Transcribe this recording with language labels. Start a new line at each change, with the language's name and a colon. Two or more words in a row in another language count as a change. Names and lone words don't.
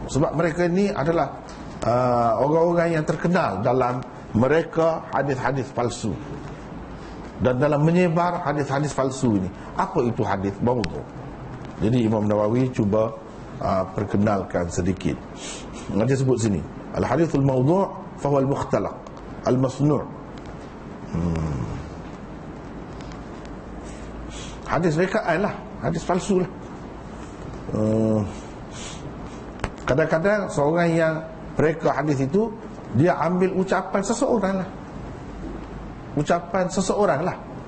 Malay: Sebab mereka ini adalah orang-orang yang terkenal dalam mereka hadis-hadis palsu dan dalam menyebar hadis-hadis palsu ini. Apa itu hadis maudhu'? Jadi Imam Nawawi cuba perkenalkan sedikit. Dia sebut sini,
Arabic: الحديث الموضوع فهو المختلق المصنوع'.
Malay: Hadis rekaan lah, hadis palsu lah. Kadang-kadang seorang yang reka hadis itu, dia ambil ucapan seseorang lah, ucapan seseorang lah.